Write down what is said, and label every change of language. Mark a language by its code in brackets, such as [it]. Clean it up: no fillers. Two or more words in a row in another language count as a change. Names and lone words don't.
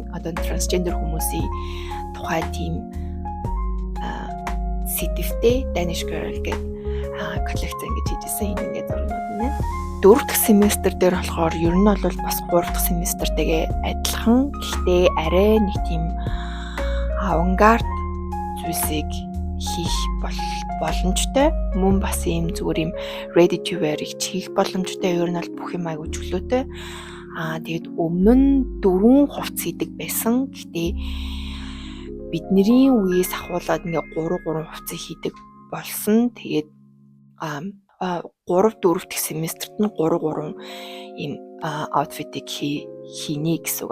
[mn] Одоо трансгендер хүмүүсийн тухай тийм сэдвтэй Danish Girl гэдэг коллекц ингэж хийжсэн энэ ингээд зурнууд нэ. 4 дахь семестр дээр болохоор ер нь бол бас 3 дахь семестртэйгээ адилхан. Гэхдээ арай нэг тийм авангард зүйлсийг хийх боломжтой. Мөн бас ийм зүгээр ийм [en] ready to wear- [mn] ийг хийх боломжтой. Ер нь бол бүх юм айгу чөлөөтэй. Тэгээд өмнө нь 4 хувцс хийдэг байсан. Гэхдээ бидний үеэс ахуулаад ингээ 3 хувцас хийдэг болсон. Тэгээд 3 4 дахь семестрт нь 3 ийм аутфитыг хийнэ гэсэн үг.